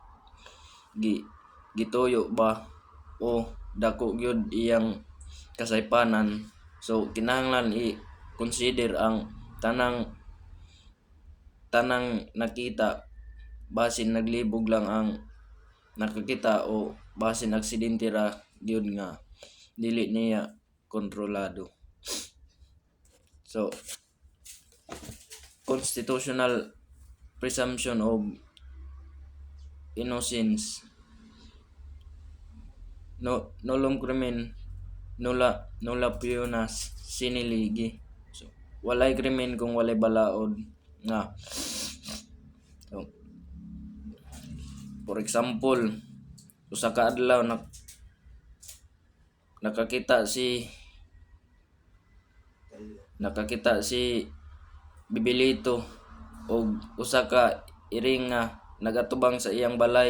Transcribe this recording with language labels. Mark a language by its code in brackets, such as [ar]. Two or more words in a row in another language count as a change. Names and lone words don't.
[ceb] gituyo ba o dako gyud iyang kasaypanan, so kinahanglan i-consider ang tanang nakita, basin naglibog lang ang nakakita o basin aksidente ra gyud nga dili niya kontrolado. [en] So, constitutional presumption of innocence. [la] Nullum crimen nulla pionas sine lege. [ceb] So, walay krimen kung walay balaod nga. So, [en] for example, [ceb] usa ka adlaw nakakita si Bibilito og usa ka iring nga nagatubang sa iyang balay.